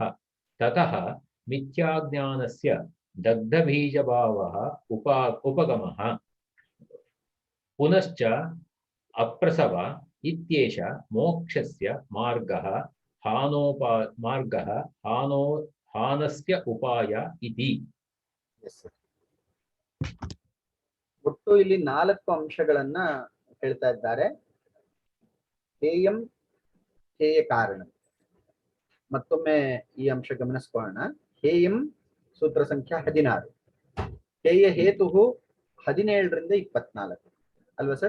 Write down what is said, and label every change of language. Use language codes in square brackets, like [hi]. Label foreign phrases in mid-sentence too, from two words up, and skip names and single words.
[sa] ತತಃ ಮಿಥ್ಯಾಜ್ಞಾನಸ್ಯ ದಗ್ಧಬೀಜಭಾವಃ ಉಪಗಮಃ. ಪುನಶ್ಚ ಅಪ್ರಸವ ಇತ್ಯೇಷ ಮೋಕ್ಷಸ್ಯ ಮಾರ್ಗಃ ಹಾನಸ್ಯ ಉಪಾಯ ಇತಿ. [kn] ಒಟ್ಟು ಇಲ್ಲಿ 4 ಅಂಶಗಳನ್ನ ಹೇಳ್ತಾ ಇದ್ದಾರೆ. [sa] ಹೇಯಂ ಹೇಯ ಕಾರಣ. [kn] ಮತ್ತೊಮ್ಮೆ ಈ ಅಂಶ ಗಮನಿಸ್ಕೊಳ್ಳೋಣ. ಹೇಯಂ ಸೂತ್ರ ಸಂಖ್ಯಾ 16, ಹೇಯ ಹೇತು 17ರಿಂದ 24 ಅಲ್ವಾ ಸರ್?